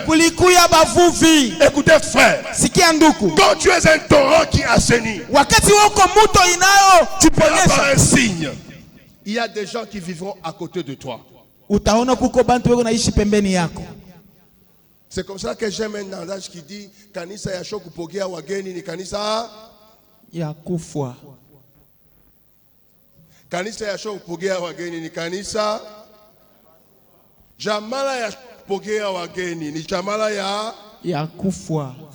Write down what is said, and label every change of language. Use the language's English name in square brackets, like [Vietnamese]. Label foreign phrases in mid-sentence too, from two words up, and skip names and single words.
[French] Écoutez frère, quand tu es un torrent qui assainit, tu peux avoir un signe. Il y a des gens qui vivront à côté de toi. C'est comme ça que j'aime un adage qui dit [Swahili] kanisa ya shoku pokea wageni ni kanisa ya kufa. Kanisa ya shoku pokea wageni ni kanisa. Jamala ya pokea wageni ni jamala ya kufa.